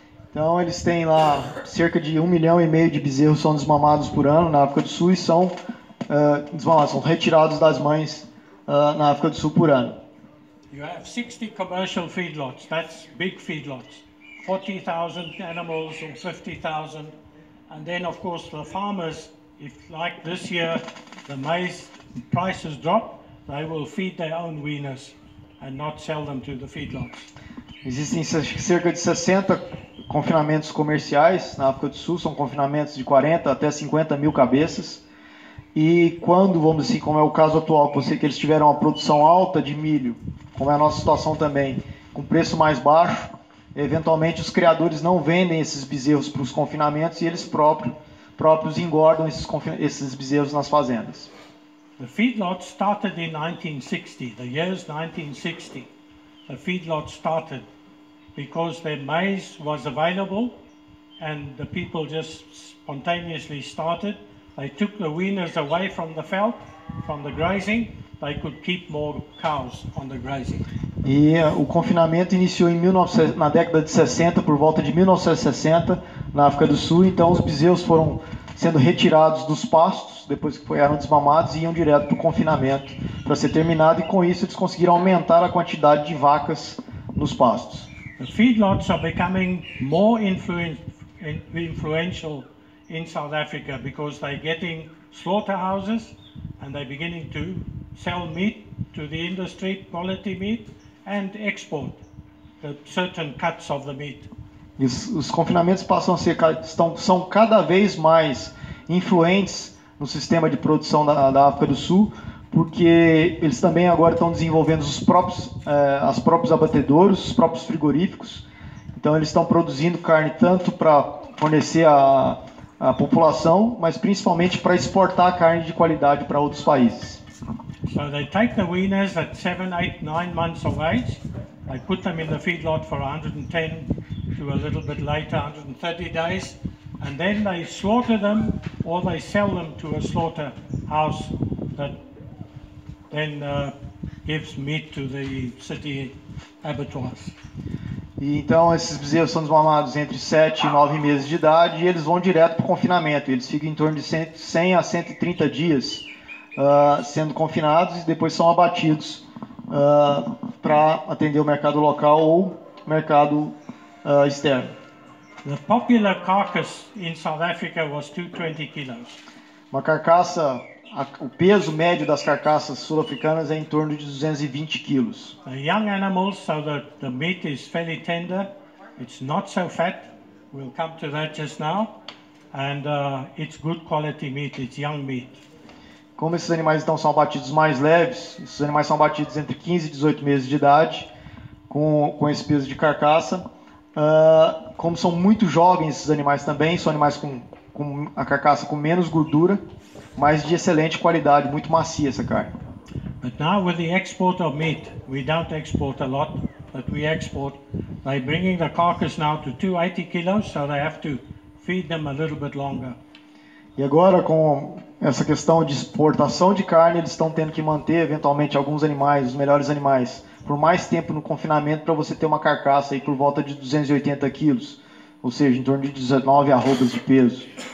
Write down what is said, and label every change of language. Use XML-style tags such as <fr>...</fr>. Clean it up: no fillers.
<pt>Então eles têm lá cerca de 1,5 milhão de bezerros são desmamados por ano na África do Sul e são desmamados, são retirados das mães na África do Sul por ano.</pt> <en>You have 60 commercial feedlots, that's big feedlots, 40,000 animals or 50,000, and then of course the farmers, if like this year the maize prices drop, they will feed their own weaners and not sell them to the feedlots.</en> <pt>Existem cerca de 60 confinamentos comerciais na África do Sul, são confinamentos de 40 até 50 mil cabeças. E quando, vamos dizer assim, como é o caso atual, que eles tiveram uma produção alta de milho, como é a nossa situação também, com preço mais baixo, eventualmente os criadores não vendem esses bezerros para os confinamentos e eles próprios engordam esses bezerros nas fazendas.</pt> <en>The feedlot started in 1960, the years 1960. The feedlot started because their maize was available and the people just spontaneously started. They took the weaners away from the veld, from the grazing. They could keep more cows on the grazing.</en> <pt>E o confinamento iniciou na década de 60, por volta de 1960, na África do Sul. Então os bezerros foram sendo retirados dos pastos, depois que eram desmamados, e iam direto para o confinamento para ser terminado, e com isso eles conseguiram aumentar a quantidade de vacas nos pastos.</pt> <en>The feedlots are becoming more influential in South Africa because they're getting slaughterhouses and they're beginning to sell meat to the industry, quality meat, and export certain cuts of the meat.</en> <pt>Os confinamentos passam a ser, são cada vez mais influentes no sistema de produção da África do Sul, porque eles também agora estão desenvolvendo os próprios abatedouros, os próprios frigoríficos. Então eles estão produzindo carne tanto para fornecer a população, mas principalmente para exportar carne de qualidade para outros países.</pt> <en>So they take the weaners at 7, 8, 9 months of age, they put them in the feedlot for 110 to a little bit later, 130 days, and then they slaughter them or they sell them to a slaughterhouse that then gives meat to the city abattoirs.</en> <pt>E então esses bezerros são desmamados entre 7 e 9 meses de idade e eles vão direto para o confinamento. Eles ficam em torno de 100 a 130 dias sendo confinados e depois são abatidos para atender o mercado local ou mercado externo.</pt> <en>The popular carcass in South Africa was 220 kilos.</en> <pt>Uma carcaça, o peso médio das carcaças sul-africanas é em torno de 220 quilos.</pt> <en>The young animals, so that the meat is fairly tender, it's not so fat. We'll come to that just now, and it's good quality meat. It's young meat.</en> <pt>Como esses animais então são abatidos mais leves, esses animais são abatidos entre 15 e 18 meses de idade, com esse peso de carcaça. Como são muito jovens esses animais também, são animais com a carcaça com menos gordura, mas de excelente qualidade, muito macia essa carne.</pt> <en>But now with the export of meat, we don't export a lot, but we export. They're bringing the carcass now to 280 kilos, so they have to feed them a little bit longer.</en> <pt>E agora, com essa questão de exportação de carne, eles estão tendo que manter, eventualmente, alguns animais, os melhores animais, por mais tempo no confinamento, para você ter uma carcaça aí por volta de 280 quilos, ou seja, em torno de 19 arrobas de peso.</pt>